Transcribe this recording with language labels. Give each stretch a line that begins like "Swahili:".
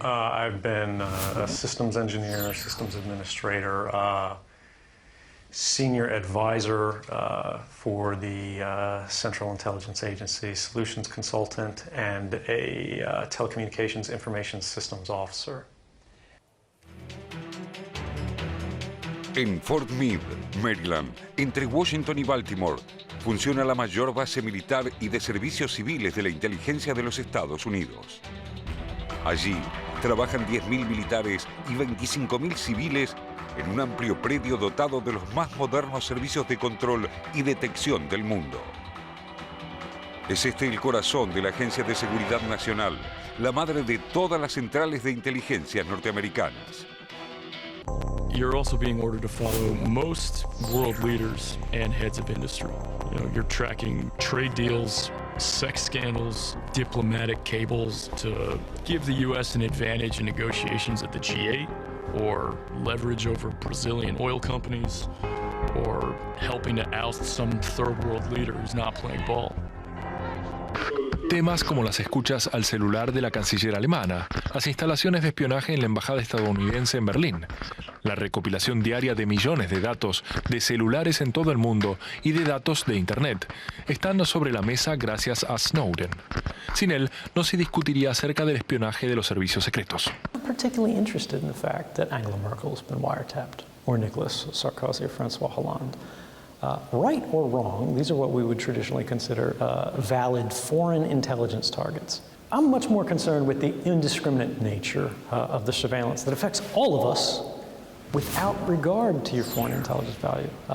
English: I've been a systems engineer, systems administrator, senior advisor for the Central Intelligence Agency, solutions consultant, and a telecommunications information systems officer.
Spanish: En Fort Meade, Maryland, entre Washington y Baltimore, funciona la mayor base militar y de servicios civiles de la inteligencia de los Estados Unidos. Allí trabajan 10.000 militares y 25.000 civiles en un amplio predio dotado de los más modernos servicios de control y detección del mundo. Es este el corazón de la Agencia de Seguridad Nacional, la madre de todas las centrales de inteligencia norteamericanas.
English: You're also being ordered to follow most world leaders and heads of industry. You know, you're tracking trade deals, sex scandals, diplomatic cables to give the U.S. an advantage in negotiations at the G8, or leverage over Brazilian oil companies, or helping to oust some third world leader who's not playing ball.
Spanish: Temas como las escuchas al celular de la canciller alemana, las instalaciones de espionaje en la embajada estadounidense en Berlín, la recopilación diaria de millones de datos de celulares en todo el mundo y de datos de Internet, están sobre la mesa gracias a Snowden. Sin él, no se discutiría acerca del espionaje de los servicios secretos.
English: I'm particularly interested in the fact that Angela Merkel has been wiretapped, or Nicolas Sarkozy or François Hollande. Right or wrong, these are what we would traditionally consider valid foreign intelligence targets. I'm much more concerned with the indiscriminate nature of the surveillance that affects all of us without regard to your foreign intelligence value.